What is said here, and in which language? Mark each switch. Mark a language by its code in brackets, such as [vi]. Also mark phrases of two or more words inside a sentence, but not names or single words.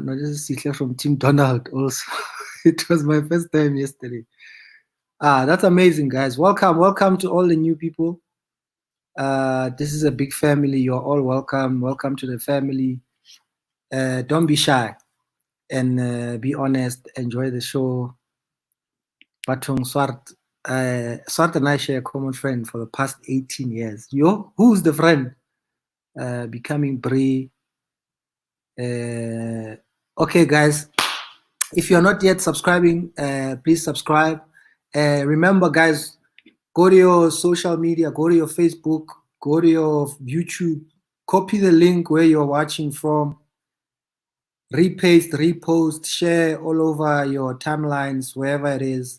[en] No, this is Sihle from Team Donald also. It was my first time yesterday. That's amazing, guys. Welcome to all the new people. This is a big family. You're all welcome. Welcome to the family. Don't be shy and be honest. Enjoy the show. Bathong Swart. Swart and I share a common friend for the past 18 years. Yo, who's the friend? Becoming Brie. Okay, guys. If you're not yet subscribing, please subscribe. Remember, guys, go to your social media, go to your Facebook, go to your YouTube, copy the link where you're watching from, repaste, repost, share all over your timelines, wherever it is.